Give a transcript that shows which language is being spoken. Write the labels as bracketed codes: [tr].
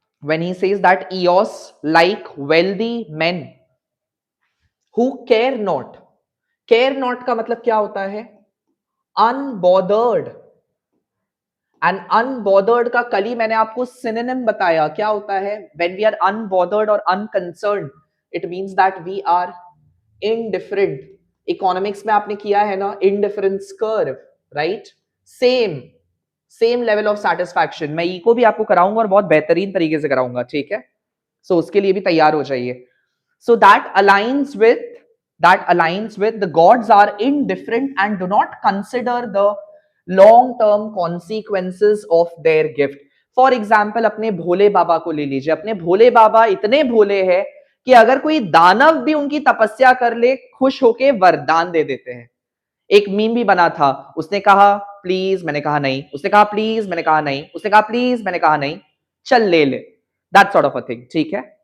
[en] When he says that Eos like wealthy men who care not, care not [hi] का मतलब क्या होता है, [en] unbothered, and unbothered [hi] का कल ही मैंने आपको सिनोनिम बताया क्या होता है, [en] When we are unbothered और unconcerned it means that we are indifferent. [hi] Economics में आपने किया है ना indifference curve, right, same same level of satisfaction. मैं इको भी आपको कराऊंगा और बहुत बेहतरीन तरीके से कराऊंगा, ठीक है, सो उसके लिए भी तैयार हो जाइए. [en] So that aligns with the gods are indifferent and do not consider the long term consequences of their gift. For example, [hi] अपने भोले बाबा को ले लीजिए. अपने भोले बाबा इतने भोले हैं कि अगर कोई दानव भी उनकी तपस्या कर ले खुश होके वरदान दे देते हैं. एक मीम भी बना था, उसने कहा प्लीज, मैंने कहा नहीं, उसने कहा प्लीज, मैंने कहा नहीं, उसने कहा प्लीज, मैंने कहा नहीं, चल ले ले, [en] that sort of a thing, [hi] ठीक है.